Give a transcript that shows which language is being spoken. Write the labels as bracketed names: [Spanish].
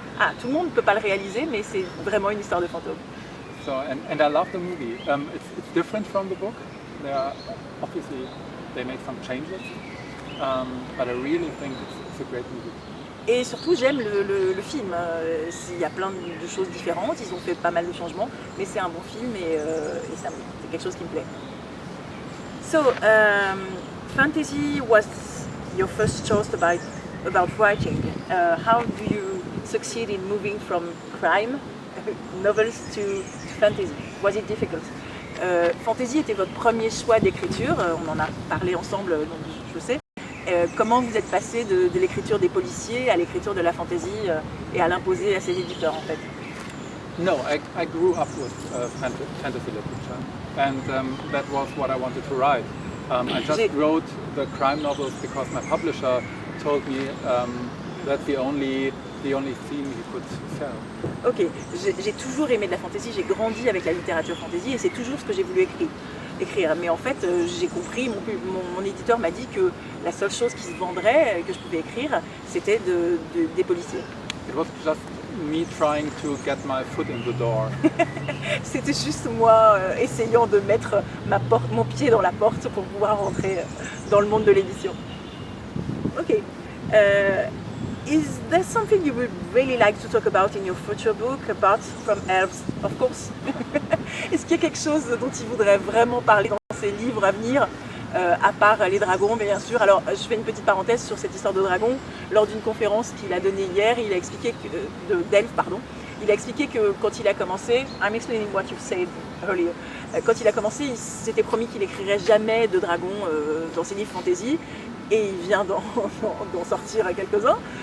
[French] Ah, tout le monde ne peut pas le réaliser, mais c'est vraiment une histoire de fantôme. [English] So, and I love the movie. It's different from the book. Obviously they made some changes, but I really think it's a great movie. [French] Et surtout, j'aime le film. Il y a plein de choses différentes, ils ont fait pas mal de changements, mais c'est un bon film et c'est quelque chose qui me plaît. [English] So, fantasy was your first choice about writing. How do you succeed in moving from crime novels to fantasy? Was it difficult? [French] Fantasy était votre premier choix d'écriture, on en a parlé ensemble, donc je sais. Comment vous êtes passé de l'écriture des policiers à l'écriture de la fantasy et à l'imposer à ses éditeurs en fait? [English] No, I grew up with fantasy literature, and that was what I wanted to write. I just wrote the crime novels because my publisher told me that's the only theme he could sell. [French] Ok, j'ai toujours aimé de la fantasy, j'ai grandi avec la littérature fantasy et c'est toujours ce que j'ai voulu écrire. Mais en fait, j'ai compris, mon éditeur m'a dit que la seule chose qui se vendrait, que je pouvais écrire, c'était des policiers. [English] It was just me trying to get my foot in the door. [French] C'était juste moi essayant de mettre mon pied dans la porte pour pouvoir rentrer dans le monde de l'édition. Ok. [English] Is there something you would really like to talk about in your future book, apart from elves, of course? [French] Est-ce qu'il y a quelque chose dont il voudrait vraiment parler dans ses livres à venir, à part les dragons, bien sûr? Alors, je fais une petite parenthèse sur cette histoire de dragons. Lors d'une conférence qu'il a donnée hier, il a expliqué d'elfes, pardon. Il a expliqué que quand il a commencé, [English] I'm explaining what you said earlier, [French] quand il a commencé, il s'était promis qu'il n'écrirait jamais de dragons dans ses livres fantasy, et il vient d'en sortir quelques-uns.